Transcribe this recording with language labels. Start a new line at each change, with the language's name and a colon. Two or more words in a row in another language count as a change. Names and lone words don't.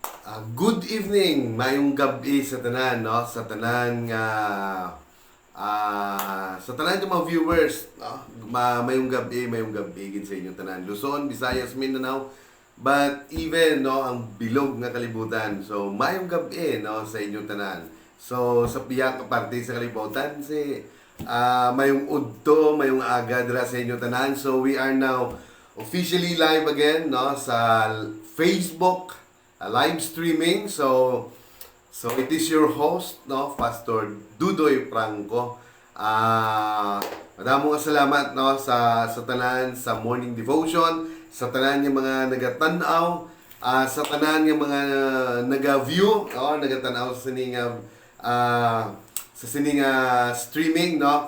English: Good evening,
Hiligaynon: mayong gabi sa tanan, no? Sa tanan nga sa tanan ng mga viewers, no? Mayong gabi gid sa inyo tanan. Luzon, Visayas, Mindanao, but even no ang bilog nga kalibutan. So mayong gabi no sa inyo tanan. So sa piyang parte sa kalibutan si mayong udto, mayong aga dira sa inyo tanan.
English: So we are now officially live again
Hiligaynon: no sa
English: Facebook live streaming. So it is your host, no, Pastor Dudoy Franco.
Hiligaynon: Madamo nga salamat no sa tanan sa
English: morning devotion,
Hiligaynon: sa tanan ng mga nagatanaw, sa tanan ng mga naga-view, no, nagatanaw sa sining streaming, no.